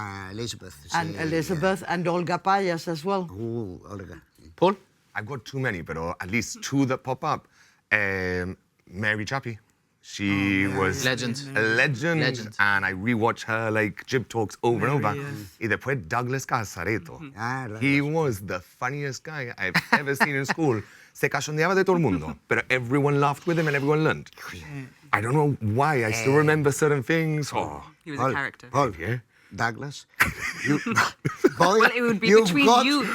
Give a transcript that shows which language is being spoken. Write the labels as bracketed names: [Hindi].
[English] Elizabeth. And Elizabeth and Olga Payas as well. Ooh, Olga. Paul? I've got too many, but at least two that pop up. Mary Chappie. She was a legend, and I rewatch her like jib talks over and over. [Spanish] Y después Douglas Casareto. [English] He was the funniest guy I've ever seen in school. [Spanish] Se cachondeaba de todo el mundo, [English] but everyone laughed with him and everyone learned. I don't know why. I still remember certain things. He was a character. Paul, Douglas, well, it would be between you.